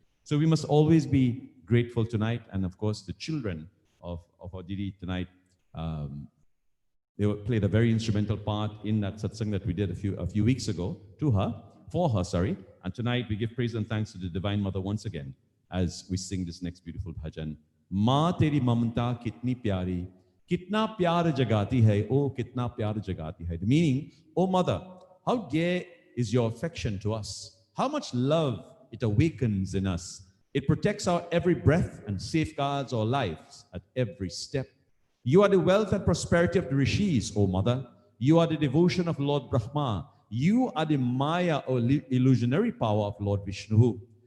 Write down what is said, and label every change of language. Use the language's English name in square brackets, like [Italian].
[English] So we must always be grateful tonight. And of course, the children of our Didi tonight, they played a very instrumental part in that satsang that we did a few weeks ago to her. for her, sorry. And tonight we give praise and thanks to the Divine Mother once again as we sing this next beautiful bhajan. [Hindi] माँ तेरी ममता कितनी प्यारी, कितना प्यार जगाती है, oh कितना प्यार जगाती है. [English] The meaning, oh mother, how dear is your affection to us. How much love it awakens in us. It protects our every breath and safeguards our lives at every step. You are the wealth and prosperity of the rishis, O mother. You are the devotion of Lord Brahma. You are the Maya or illusionary power of Lord Vishnu.